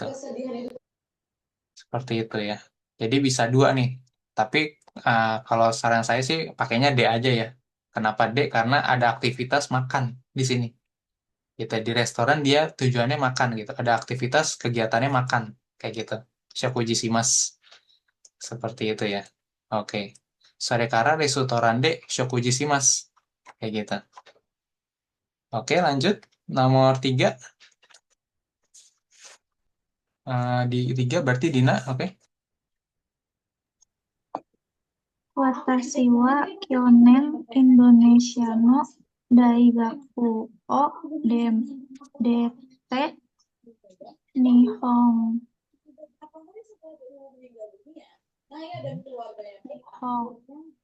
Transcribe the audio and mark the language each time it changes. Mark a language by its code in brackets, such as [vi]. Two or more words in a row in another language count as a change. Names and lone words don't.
[id] Seperti itu ya. Jadi bisa dua nih. Tapi kalau saran saya sih pakainya D aja ya. Kenapa D? Karena ada aktivitas makan di sini. Gitu. Di restoran dia tujuannya makan gitu. Ada aktivitas kegiatannya makan kayak gitu. [ja] 食事します. [id] Seperti itu ya. Oke. [ja] それからレストランで食事します. [id] Kayak gitu. Oke, lanjut. Nomor tiga. Di tiga berarti Dina. Oke. [ja] 私は去年インドネシアの大学を出て日本日本